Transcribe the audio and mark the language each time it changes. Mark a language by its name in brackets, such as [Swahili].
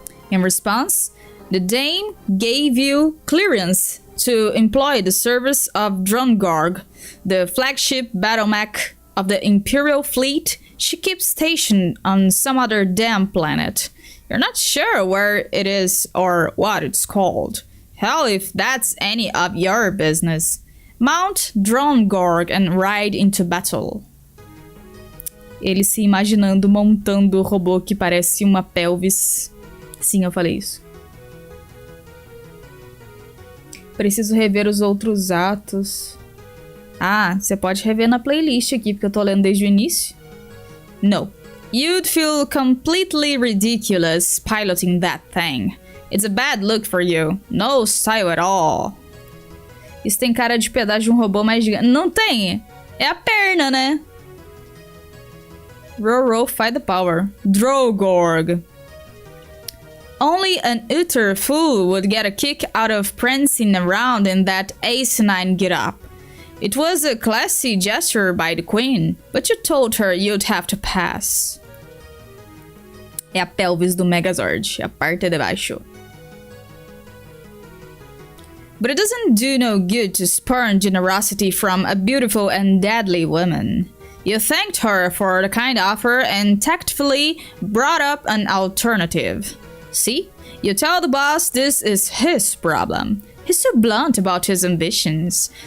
[English] In response, the Dame gave you clearance to employ the service of Drongorg, the flagship battle mech of the Imperial fleet. She keeps stationed on some other damn planet. You're not sure where it is or what it's called. Hell, if that's any of your business. Mount Drongorg and ride into battle. [Portuguese] Ele se imaginando montando o robô que parece uma pelvis. Sim, eu falei isso. Preciso rever os outros atos. Ah, você pode rever na playlist aqui, porque eu tô lendo desde o início. [English] No. You'd feel completely ridiculous piloting that thing. It's a bad look for you. No style at all. [Portuguese] Isso tem cara de pedaço de um robô mais gigante. Não tem! É a perna, né? [English] Row, fight the power. Drogorg. Only an utter fool would get a kick out of prancing around in that asinine get-up. It was a classy gesture by the queen, but you told her you'd have to pass. [Portuguese] É a pelvis do Megazord, a parte de baixo. [English] But it doesn't do no good to spurn generosity from a beautiful and deadly woman. You thanked her for the kind offer and tactfully brought up an alternative. See? You tell the boss this is his problem. He's too blunt about his ambitions.